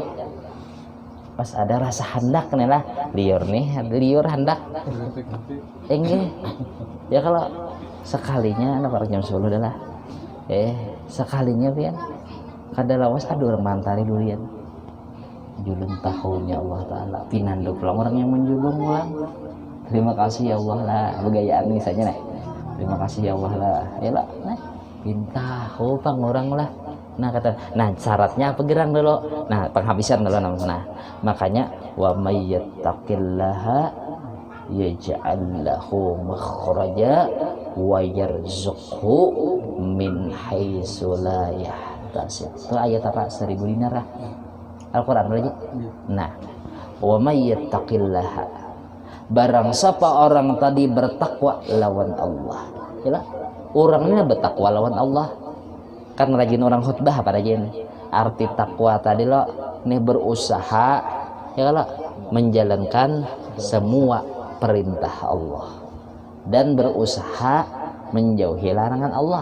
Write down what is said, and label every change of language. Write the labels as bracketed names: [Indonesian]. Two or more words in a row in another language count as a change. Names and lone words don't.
[Banjar] Pas ada rasa hendak nih lah liur hendak enggak ya kalau sekalinya anak orang jam 10 adalah sekalinya pian kada lawas ada orang mantari durian julung tahunnya Allah Ta'ala pinando pulang orang yang menjulung pulang. Terima kasih ya Allah lah begayaan misalnya nih. Terima kasih ya Allah lah ya lah nah pinta pang orang lah nah kata nah syaratnya apa gerang dulu nah penghabisan dulu nah makanya [Arabic] ومن يتق الله يجعل له مخرجا ويرزقه من حيث لا يحتسب. [Banjar] Itu ayat apa 1000 dinar Al-Qur'an lagi. Nah, [Arabic] ومن يتق الله [Banjar] barang siapa orang tadi bertakwa lawan Allah. Ya, orangnya bertakwa lawan Allah. Kan rajin orang khutbah apa rajin. Arti takwa tadi lo nih berusaha ya lo menjalankan semua perintah Allah dan berusaha menjauhi larangan Allah.